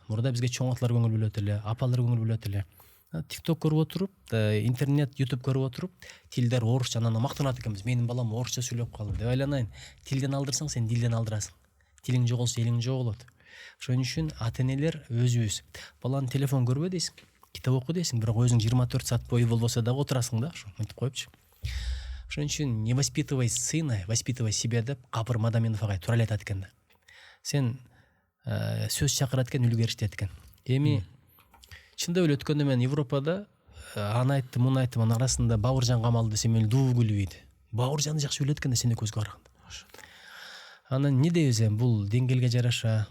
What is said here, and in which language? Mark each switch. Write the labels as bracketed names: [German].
[Kyrgyz] Мурда бизге чоңотлар көңүл бөлөт эле, апалар көңүл бөлөт эле. TikTok көрүп отуруп, интернет, YouTube көрүп отуруп, тилдер орусча, анан мактанат экенбиз. Менин балам орусча сүйлөп калды деп айланайын. Тилден алдырсаң, сен дилден алдырасың. Тилиң жоголсо, элиң жоголот. Ошон үчүн ата энелер өзүбүз баланы телефон көрбө дейсиң, китеп оку дейсиң, бирок өзүң 24 саат бою болбосо дагы отурасың да, ошо мынтип коюпчу. Ошон үчүн [Russian] не воспитывай сына, воспитывай себя [Kyrgyz] деп Капыр Мадаминов агай туура эле айтат экен да. Сен сөз чакырат экен, үлгү эриштет экен. Эми чындап эле өткөндө мен Европада аны айттым, муну айттым, анын арасында Бауыржан камалды десем мени дуу күлбөйдү. Бауыржанды жакшы билет экен да сени көзгө караганда. Анан не дейбиз эми, бул деңгээлге жараша.